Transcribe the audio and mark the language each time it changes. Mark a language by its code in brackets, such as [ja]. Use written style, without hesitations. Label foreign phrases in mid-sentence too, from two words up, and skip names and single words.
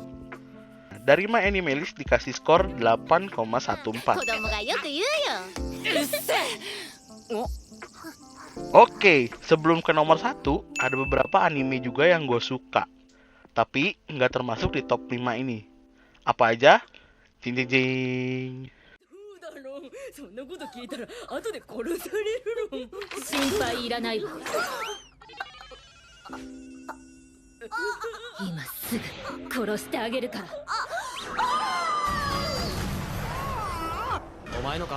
[id] Dari My Anime List dikasih skor 8,14. Oke, sebelum ke nomor 1, ada beberapa anime juga yang gue suka, tapi nggak termasuk di top 5 ini. Apa aja? Jing jing jing. [ja] そんなこと聞いたら後で殺されるの。心配いらないわ。今すぐ殺してあげるから。お前のか？